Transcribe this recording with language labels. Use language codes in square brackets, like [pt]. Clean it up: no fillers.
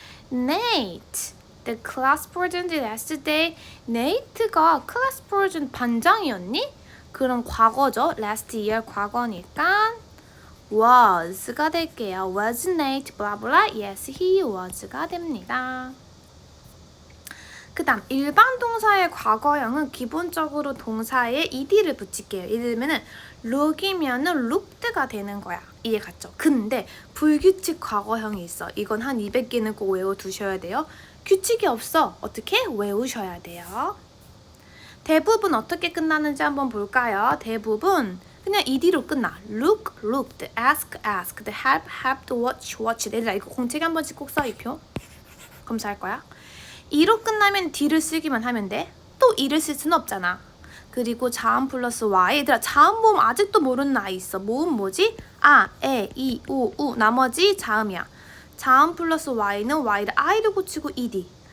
[en] Nate, the class president yesterday. [ko] Nate가 [en] class president [ko] 반장이었니? 그럼 과거죠. [en] last year [ko] 과거니까 was가 될게요. [en] Was Nate blah blah. Yes, he was가 됩니다. [ko] 그 다음 일반 동사의 과거형은 기본적으로 동사에 ed를 붙일게요. 예를 들면 look이면은 looked가 되는 거야. 이해 갔죠? 근데 불규칙 과거형이 있어. 이건 한 200개는 꼭 외워두셔야 돼요. 규칙이 없어. 어떻게? 외우셔야 돼요. 대부분 어떻게 끝나는지 한번 볼까요? 대부분 그냥 ed로 끝나. [en] look, looked, ask, asked, have, helped, watch, watched. [ko] 얘들아 이거 공책에 한 번씩 꼭 써, 이 표. 검사할 거야. e로 끝나면 d를 쓰기만 하면 돼. 또 e를 쓸 수는 없잖아. 그리고 자음 플러스 y. 얘들아 자음 모음 아직도 모르는 아이 있어. 모음 뭐지? 아, 에, 이, 우, 우. 나머지 자음이야. 자음 플러스 y는 y를 i를 붙이고 ed.